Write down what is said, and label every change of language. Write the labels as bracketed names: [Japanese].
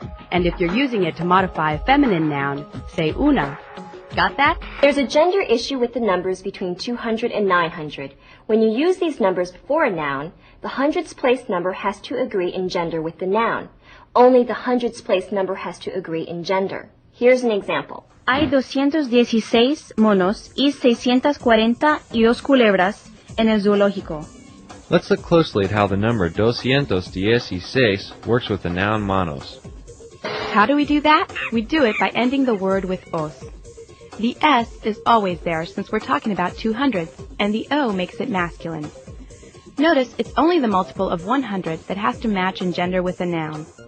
[English] And if you're using it to modify a feminine noun, say una. Got that? There's a gender issue with the numbers between 200 and 900. When you use these numbers before a noun, the hundreds place number has to agree in gender with the noun. Only the hundreds place number has to agree in gender. Here's an example. [Spanish] Hay 216 monos y 642 culebras en el zoológico. [English] Let's look closely at how the number 216 works with the noun monos. How do we do that? We do it by ending the word with os. The S is always there since we're talking about 200s, and the O makes it masculine. Notice it's only the multiple of 100 that has to match in gender with a noun.